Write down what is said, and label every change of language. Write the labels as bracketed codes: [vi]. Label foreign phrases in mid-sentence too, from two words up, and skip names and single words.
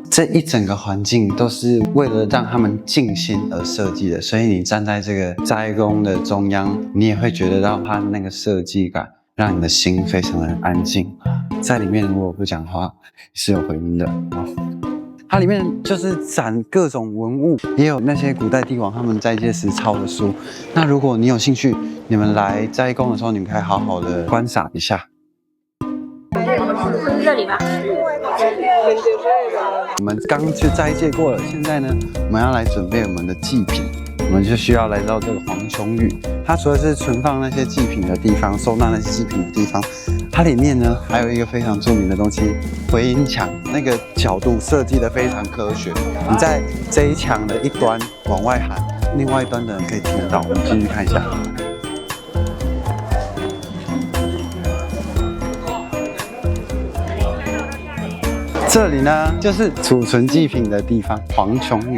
[zh] 這一整個環境都是為了讓他們靜心而設計的，所以你站在這個齋宮的中央，你也會覺得到它的那個設計感，讓你的心非常的安靜。在裡面如果不講話是有回音的。它裡面就是展各種文物，也有那些古代帝王他們齋戒時抄的書。那如果你有興趣，你們來齋宮的時候，你們可以好好的觀賞一下。这里吧。我們剛去齋戒過了，現在呢，我們要來準備我們的祭品，我們就需要來到這個黃瓊宇。它除了是存放那些祭品的地方，收納那些祭品的地方，它裡面呢還有一個非常著名的東西——回音牆。那個角度設計得非常科學，你在這一牆的一端往外喊，另外一端的人可以聽得到。我們繼續看一下。這裡呢，就是儲存祭品的地方，黃瓊宇。